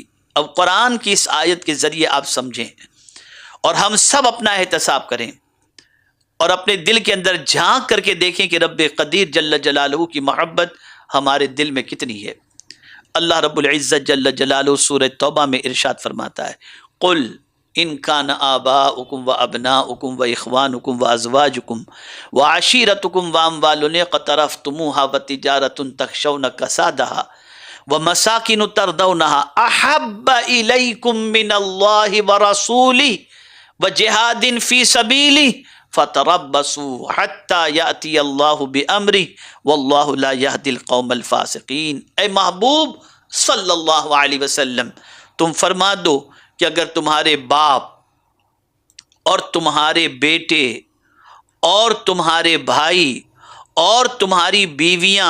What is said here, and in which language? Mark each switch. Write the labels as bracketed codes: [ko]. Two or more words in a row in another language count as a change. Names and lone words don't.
[ur] اب قرآن کی اس آیت کے ذریعے آپ سمجھیں اور ہم سب اپنا احتساب کریں اور اپنے دل کے اندر جھانک کر کے دیکھیں کہ رب قدیر [ar] جل جلالہ [ur] کی محبت ہمارے دل میں کتنی ہے۔ اللہ رب العزت [ar] جل جلالہ [ur] سورہ توبہ میں ارشاد فرماتا ہے، [ar] قل ان کان آباؤکم و ابناؤکم و اخوانکم و ازواجکم و عشیرتکم و اموال اقترفتموها و تجارت تخشون کسادها و مساکن ترضونها احب الیکم من اللہ و رسولہ و جہاد فی سبیلہ فتربصوا حتی یأتی اللہ بامرہ واللہ لا یہدی القوم الفاسقین۔ [ur] اے محبوب [ar] صلی اللہ علیہ وسلم، [ur] تم فرما دو کہ اگر تمہارے باپ اور تمہارے بیٹے اور تمہارے بھائی اور تمہاری بیویاں